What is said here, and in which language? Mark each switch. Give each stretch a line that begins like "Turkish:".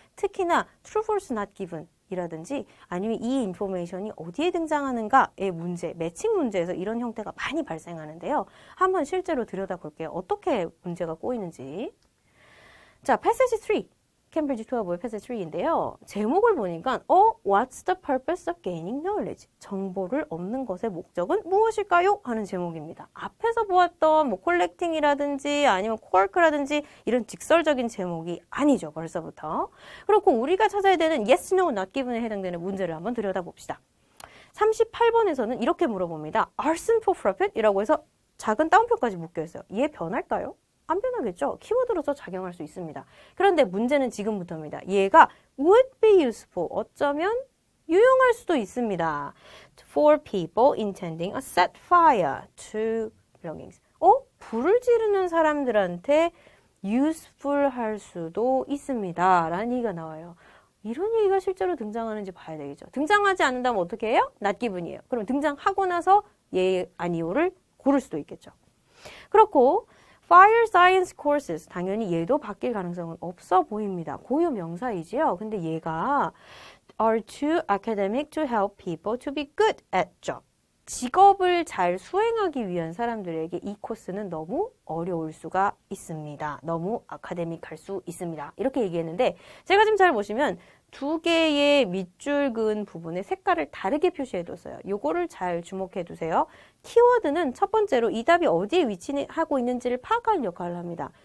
Korean: 특히나
English: true, false, not given
Korean: 이라든지 아니면 이 인포메이션이 어디에 등장하는가의 문제, 매칭 문제에서 이런 형태가 많이 발생하는데요. 한번 실제로 들여다볼게요. 어떻게 문제가 꼬이는지.
English: 자, passage 3.
Korean: 캠브리지 투어보의 passage 3인데요. 제목을 보니까
English: What's the purpose of gaining knowledge?
Korean: 정보를 얻는 것의 목적은 무엇일까요? 하는 제목입니다. 앞에서 보았던 collecting이라든지 아니면 quark라든지 이런 직설적인 제목이 아니죠. 벌써부터. 그렇고 우리가 찾아야 되는
English: yes, no, not given
Korean: 에 해당되는 문제를 한번 들여다봅시다. 38번에서는 이렇게 물어봅니다.
English: Arson for profit?
Korean: 이라고 해서 작은 따옴표까지 묶여있어요. 얘 변할까요? 안 변하겠죠? 키워드로서 작용할 수 있습니다. 그런데 문제는 지금부터입니다. 얘가
English: would be useful,
Korean: 어쩌면 유용할 수도 있습니다.
English: For people intending a set fire to belongings.
Korean: 불을 지르는 사람들한테 useful 할 수도 있습니다. 라는 얘기가 나와요. 이런 얘기가 실제로 등장하는지 봐야 되겠죠. 등장하지 않는다면 어떻게 해요? not given이에요. 그럼 등장하고 나서 예, 아니오를 고를 수도 있겠죠. 그렇고 Fire Science Courses, 당연히 얘도 바뀔 가능성은 없어 보입니다. 고유 명사이지요. 근데 얘가
English: are too academic to help people to be good at job.
Korean: 직업을 잘 수행하기 위한 사람들에게 이 코스는 너무 어려울 수가 있습니다. 너무 아카데믹할 수 있습니다. 이렇게 얘기했는데 제가 지금 잘 보시면 두 개의 밑줄 그은 부분에 색깔을 다르게 표시해뒀어요. 요거를 잘 주목해 두세요. 키워드는 첫 번째로 이 답이 어디에 위치하고 있는지를 파악하는 역할을 합니다.